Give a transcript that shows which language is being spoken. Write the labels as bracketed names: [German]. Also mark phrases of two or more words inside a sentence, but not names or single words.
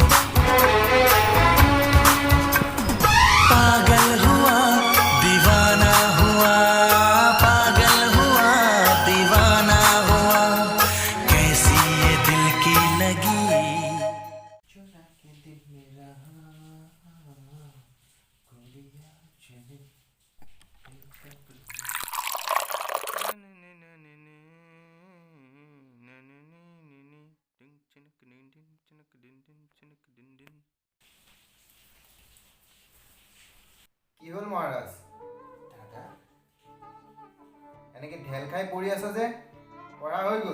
[Hindi] पागल हुआ दीवाना हुआ, पागल हुआ दीवाना हुआ, कैसी ये दिल की लगी। चुरा के दिल मेरा गोरियां चली। [Assamese] কি হল মহারাজ? দাদা এনেকে ঢেল খাই পৰি আছ যে, পঢ়া হৈ গল?